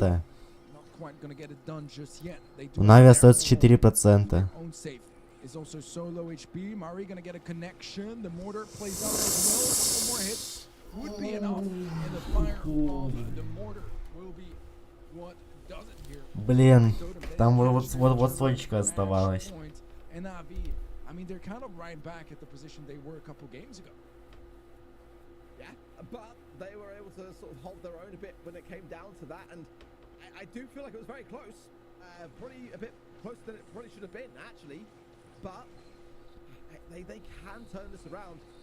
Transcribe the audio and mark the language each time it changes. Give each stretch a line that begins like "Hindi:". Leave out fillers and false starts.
English: Not quite gonna get it done just yet.
Russian: У Нави остается 4%.
English: Is also solo HP. Mari gonna get a connection. The mortar plays out as well. A couple more hits would be enough, and the fire of the mortar will be what does it here.
Russian: Блин, там вот сочка оставалась.
English: And Navi, I mean, they're kind of right back at the position they were a couple games ago. Yeah, but they were able to sort of hold their own a bit when it came down to that, and I do feel like it was very close. Probably a bit closer than it probably should have been, actually. But they can turn this around.